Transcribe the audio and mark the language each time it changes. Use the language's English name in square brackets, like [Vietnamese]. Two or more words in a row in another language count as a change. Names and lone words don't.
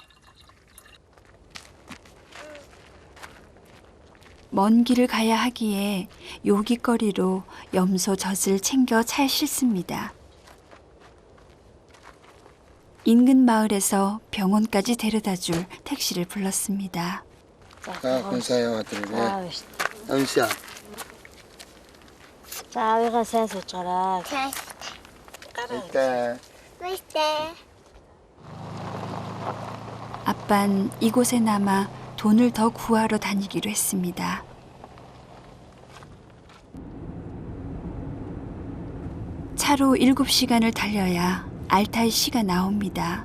[Korean] 먼 길을 가야 하기에 요깃거리로 염소 젖을 챙겨 차에 싣습니다. 인근 마을에서 병원까지 데려다줄 택시를 불렀습니다. [Mongolian] хүн сайн яваад ирвэ. [Korean] 아이씨. [Mongolian] Амшаа. [Korean] 자, 아이가 [Mongolian] сайн сууж гараа. Тэ. [Korean] 맛있대. 아빤 이곳에 남아 돈을 더 구하러 다니기로 했습니다. 차로 7시간을 달려야 알타이 시가 나옵니다.